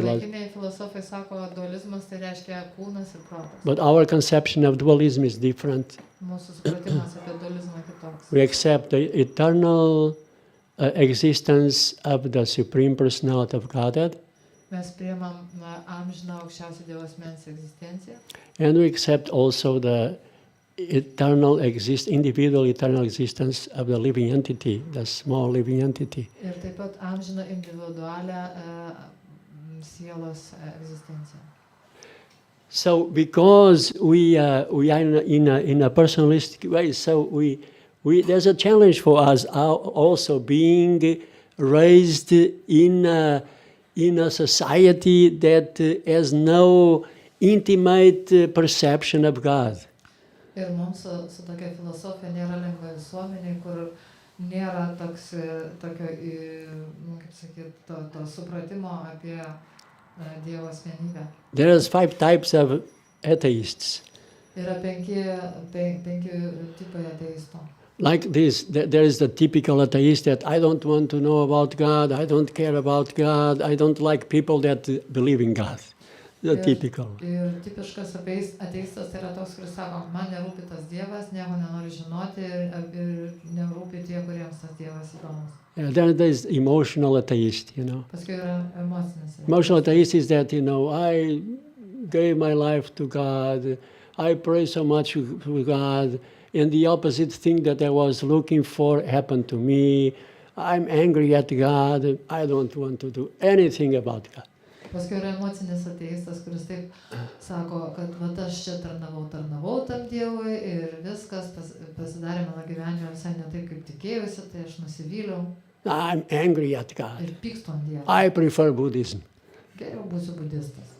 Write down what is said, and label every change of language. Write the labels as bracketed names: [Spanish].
[Lithuanian] Šiuolaikiniai filosofai sako, dualizmas tai reiškia kūnas ir protas. [English] But our conception of dualism is different. [Lithuanian] Mūsų supratimas apie dualizmą kitoks. [English] We accept the eternal existence of the Supreme Personality of Godhead [Lithuanian] Mes priimam amžiną aukščiausią Dievo asmens egzistenciją. [English] And we accept also the individual eternal existence of the living entity, the small living entity. [Lithuanian] Ir taip pat amžiną individualią sielos egzistenciją. [English] So because we are in a personalistic way, so there's a challenge for us also being raised in a society that has no intimate perception of God. [Lithuanian] Ir mums su tokia filosofija nėra lengva visuomeniai, kur nėra tokio, kaip sakyt, to supratimo apie Dievo asmenybę. [English] There are 5 types of atheists. [Lithuanian] Yra penki tipai ateistų. [English] Like this, there is the typical atheist that I don't want to know about God, I don't care about God, I don't like people that believe in God. The typical. [Lithuanian] Ir tipiškas ateistas yra toks, kuris sako, man nerūpi tas Dievas, nieko nenori žinoti ir nerūpi tie, kuriems tas Dievas įdomus. [English] Then there is emotional atheist, [Lithuanian] Paskui yra emocinis. [English] Emotional atheist is that, I gave my life to God, I pray so much to God, and the opposite thing that I was looking for happened to me. I'm angry at God, I don't want to do anything about God. [Lithuanian] Paskui yra emocinis ateistas, kuris taip sako, kad aš čia tarnavau tam Dievui ir viskas pasidarė mano gyvenime visai ne taip, kaip tikėjusi, tai aš nusivyliau. [English] I'm angry at God. [Lithuanian] Ir pykstu ant Dievo. [English] I prefer Buddhism. [Lithuanian] Geriau būsiu budistas.